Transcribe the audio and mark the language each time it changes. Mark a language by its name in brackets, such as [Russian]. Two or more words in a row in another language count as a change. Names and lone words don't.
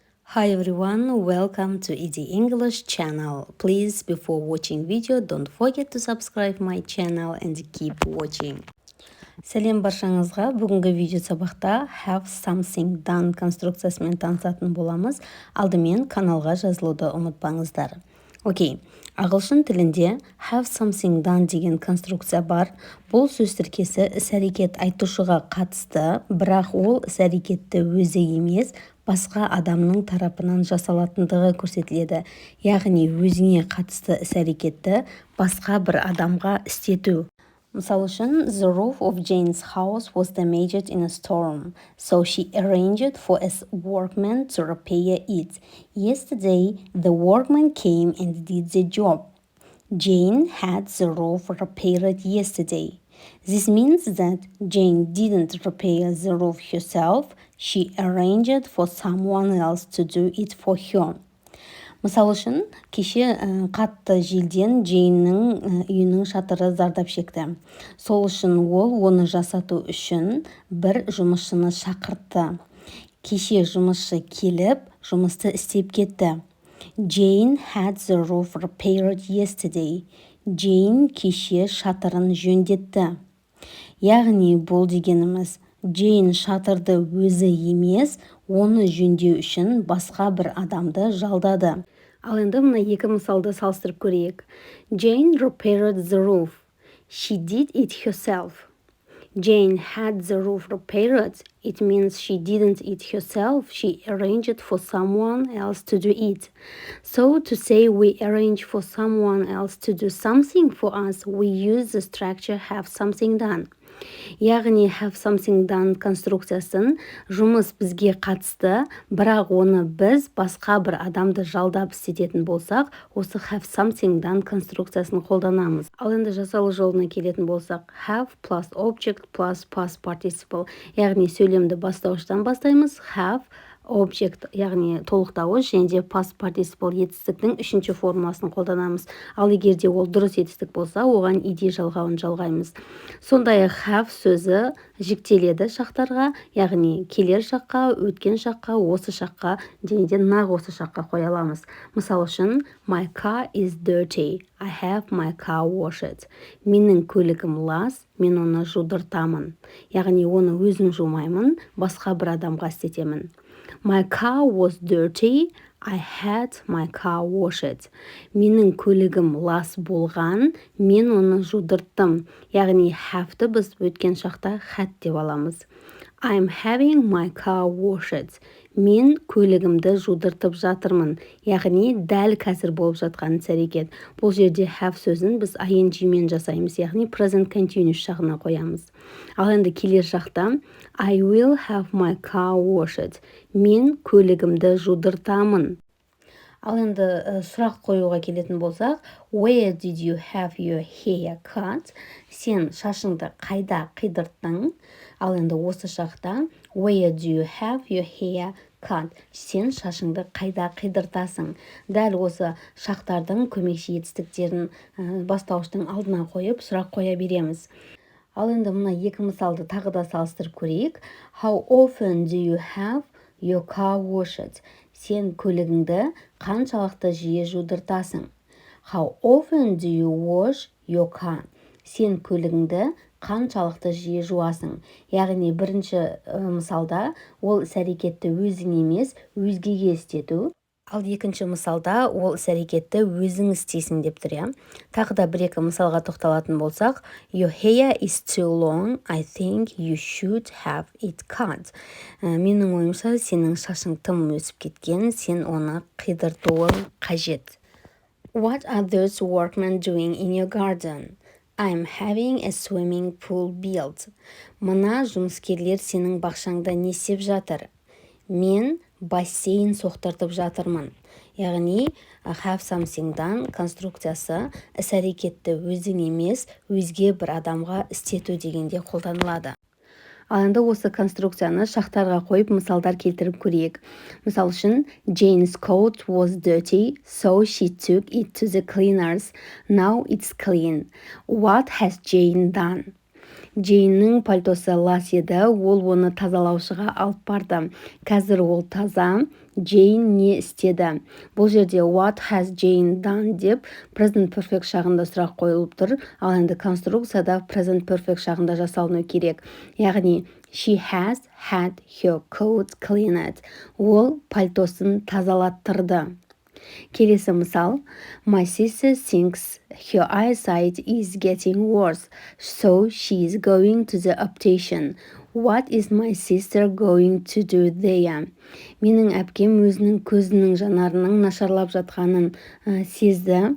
[English] Hi everyone, welcome to Easy English channel. Please, before watching video, don't forget to subscribe my channel and keep watching. [Kazakh] Сәлем баршаңызға. Бүгінгі видео сабақта [English] have something done [Kazakh] конструкциясымен танысатын боламыз. Алдымен каналға жазылуды ұмытпаңыздар. Окей, ағылшын тілінде [English] have something done [Kazakh] деген конструкция бар. Бұл сөз тіркесі іс-әрекет айтушыға қатысты, бірақ ол іс-әрекетті өзі емес, басқа адамның тарапынан жасалатындығы көрсетіледі. Яғни өзіне қатысты іс-әрекетті басқа бір адамға істету. Мысал үшін, [English] the roof of Jane's house was damaged in a storm, so she arranged for a workman to repair it. Yesterday, the workman came and did the job. Jane had the roof repaired yesterday. This means that Jane didn't repair the roof herself, she arranged for someone else to do it for her. [Kazakh] Мысал үшін, кеше қатты желден Джейннің үйінің шатыры зардап шекті. Сол үшін ол оны жасату үшін бір жұмысшыны шақыртты. Кеше жұмысшы келіп, жұмысты істеп кетті. [English] Jane had the roof repaired yesterday. [Kazakh] Jane кеше шатырын жөндетті. Яғни бұл дегеніміз, Джейн шатырды өзі емес, оны жөндеу үшін басқа бір адамды жалдады. Ал енді мына екі мысалды салыстырып көрейік. [English] Jane repaired the roof. She did it herself. Jane had the roof repaired. It means she didn't it herself. She arranged for someone else to do it. So to say we arrange for someone else to do something for us, we use the structure have something done. [Kazakh] Яғни [English] have something done [Kazakh] конструкциясын жұмыс бізге қатысты, бірақ оны біз басқа бір адамды жалдап істететін болсақ, осы [English] have something done [Kazakh] конструкциясын қолданамыз. Ал енді жасалу жолына келетін болсақ, [English] have plus object plus past participle. [Kazakh] Яғни сөйлемді бастауыштан бастаймыз. [English] Have object, [Kazakh] яғни толықтауыш, және де [English] past participle [Kazakh] етістіктің үшінші формуласын қолданамыз. Ал егерде ол дұрыс етістік болса, оған ed жалғауын жалғаймыз. Сондай-ақ have сөзі жіктеледі шақтарға, яғни келер шаққа, өткен шаққа, осы шаққа, және де нақ осы шаққа қоя аламыз. Мысал үшін, [English] my car is dirty. I have my car washed. [Kazakh] Менің көлігім лас, мен оны жудыртамын. Яғни оны өзім жумаймын, басқа бір адамға істетемін. [English] My car was dirty. I had my car washed. [Kazakh] Менің көлігім лас болған, мен оны жудырттым. Яғни have-ті біз өткен шақта had деп аламыз. [English] I'm having my car washed. [Kazakh] Мен көлігімді жудыртып жатырмын. Яғни дәл қазір болып жатқан іс-әрекет. Бұл жерде have сөзін біз ing-мен жасаймыз, яғни [English] present continuous [Kazakh] жағына қоямыз. Ал енді келер шақта [English] I will have my car washed. [Kazakh] Мен көлігімді жудыртамын. Ал енді сұрақ қоюға келетін болсақ, [English] where did you have your hair cut? [Kazakh] Сен шашыңды қайда қидырттың? Ал енді осы шақта [English] where do you have your hair cut? [Kazakh] Сен шашыңды қайда қидыртасың? Дәл осы шақтардың көмекші етістіктерін бастауыштың алдына қойып сұрақ қоя береміз. Ал енді мына екі мысалды тағы да салыстырып көрейік. [English] How often do you have your car washed? [Kazakh] Сен көлігіңді қаншалықты жиі жудыртасың? [English] How often do you wash your car? [Kazakh] Сен көлігіңді қаншалықты жиі жуасың? Яғни бірінші мысалда ол іс-әрекетті өзің емес, өзгеге істету. Ал екінші мысалда ол іс-әрекетті өзің істейсің деп тұр. Тағы да бір-екі мысалға тоқталатын болсақ, [English] Your hair is too long. I think you should have it cut. [Kazakh] Менің ойымша, сенің шашың тым өсіп кеткен, сен оны қидыртуың қажет. [English] What are those workmen doing in your garden? I'm having a swimming pool built. [Kazakh] Мына жұмыскерлер сенің бақшаңда не істеп жатыр? Мен бассейн соқтыртып жатырмын. Яғни [English] have something done [Kazakh] конструкциясы іс-әрекетті өзің емес, өзге бір адамға істету дегенде қолданылады. Ал енді осы конструкцияны шақтарға қойып мысалдар келтіріп көрейік. Мысал үшін, [English] Jane's coat was dirty, so she took it to the cleaners. Now it's clean. What has Jane done? [Kazakh] Джейннің пальтосы лас еді, ол оны тазалаушыға алып барды. Қазір ол таза. Джейн не істеді? Бұл жерде [English] what has Jane done [Kazakh] деп [English] present perfect [Kazakh] шағында сұрақ қойылып тұр. Ал енді конструкцияда [English] present perfect [Kazakh] шағында жасалыну керек. [English] Яғни she has had her coat cleaned. [Kazakh] Ол пальтосын тазалаттырды. Келесі мысал. [English] My sister thinks her eyesight is getting worse, so she is going to the optician. What is my sister going to do there? [Kazakh] Менің әпкем өзінің көзінің жанарының нашарлап жатқанын сезді.